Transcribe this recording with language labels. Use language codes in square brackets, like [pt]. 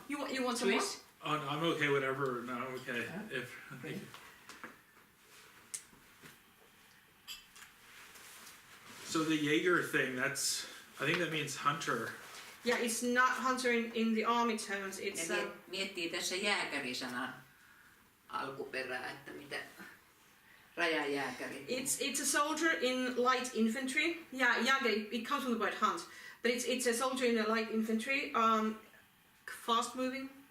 [en] You want some more? Oh, no, I'm okay. Whatever. No, I'm okay. Thank you. So the Jaeger thing, I think that means hunter. Yeah, it's not hunter in the army terms. It's [fi] miettii tässä jääkärisanan alkuperää, että mitä rajajääkäri. [en] It's a soldier in light infantry. Yeah, Jäger, it comes from the word hunt, but it's a soldier in a light infantry, fast moving,